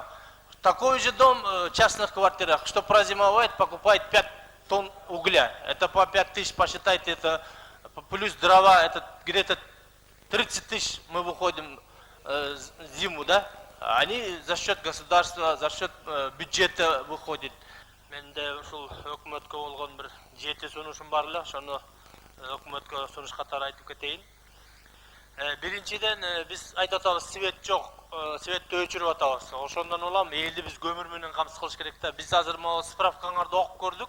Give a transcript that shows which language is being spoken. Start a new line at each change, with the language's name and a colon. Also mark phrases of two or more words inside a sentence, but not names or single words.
Russian: Такой же дом в частных квартирах, что прозимовать, покупает 5 тонн угля. Это по 5000 посчитайте, это плюс дрова, это где-то 30 тысяч мы выходим зиму, да? Они за счет государства, за счет бюджета выходят.
Kyrgyz: Менде ушул өкмөткө болгон бир 7 сунушум бар эле, ошону өкмөткө сунуш катары айтып кетейин. Биринчиден биз айтып атабыз, свет жок, светти өчүрүп атабыз. Ошондон улам элди биз көмүр менен камсыз кылыш керек да. Биз азыр могу справкаңарды окуп көрдүк.